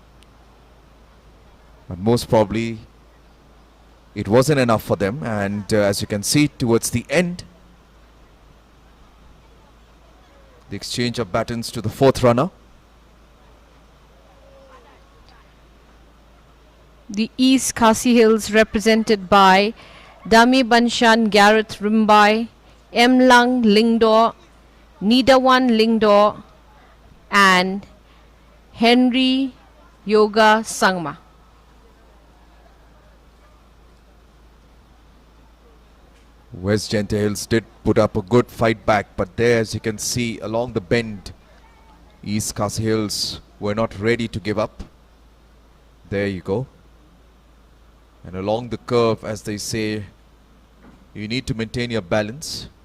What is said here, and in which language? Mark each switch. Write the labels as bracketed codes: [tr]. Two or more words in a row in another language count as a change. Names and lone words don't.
[en] But most probably it wasn't enough for them, and as you can see towards the end, the exchange of batons to the fourth runner. The East Khasi Hills represented by Dami Banshan Gareth Rimbai, M. Lang Lingdor, Nidawan Lingdor, and Henry Yoga Sangma. West Jaintia Hills did put up a good fight back, but there, as you can see along the bend, East Khasi Hills were not ready to give up. There you go. And along the curve, as they say, you need to maintain your balance.